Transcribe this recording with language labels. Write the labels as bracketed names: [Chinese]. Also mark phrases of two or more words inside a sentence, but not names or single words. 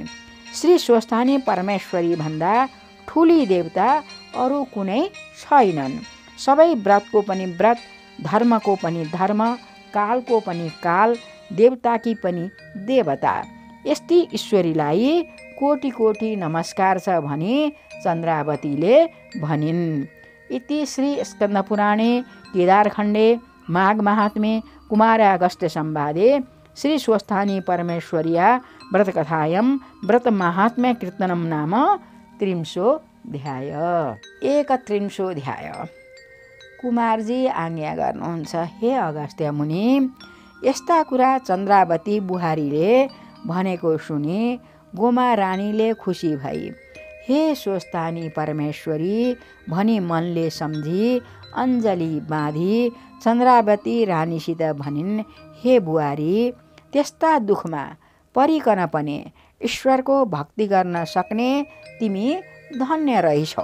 [Nepali] श्री स्वस्थानी परमेश्वरी भन्दा ठुली देवता अरू कुनै छैनन्। सबै व्रतको पनि व्रत, धर्मको पनि धर्म, कालको पनि काल, देवताकी पनि देवता। यस्ती ईश्वरीलाई कोटि कोटि नमस्कार छ भनी चन्द्रावतीले भनिन्। [Sanskrit] इति श्री स्कन्दपुराणे केदारखण्डे माघ महात्म्ये कुमारागस्त्य संवादे श्री स्वस्थानी परमेश्वर्या व्रतकथायां व्रतमाहात्म्य कीर्तनं नाम [Nepali] 30 31 कुमारजी आज्ञा गर्नुहुन्छ, हे अगस्त्य मुनि, यस्ता कुरा चन्द्रावती बुहारीले भनेको सुनि गोमा रानीले खुसी भई, हे स्वस्थानी परमेश्वरी भनी मनले सम्झी अञ्जली बाँधी चन्द्रावती रानीसित भनिन्, हे बुहारी, त्यस्ता दुखमा परिकन पनि ईश्वरको भक्ति गर्न सक्ने तिमी धन्य रहिछौ।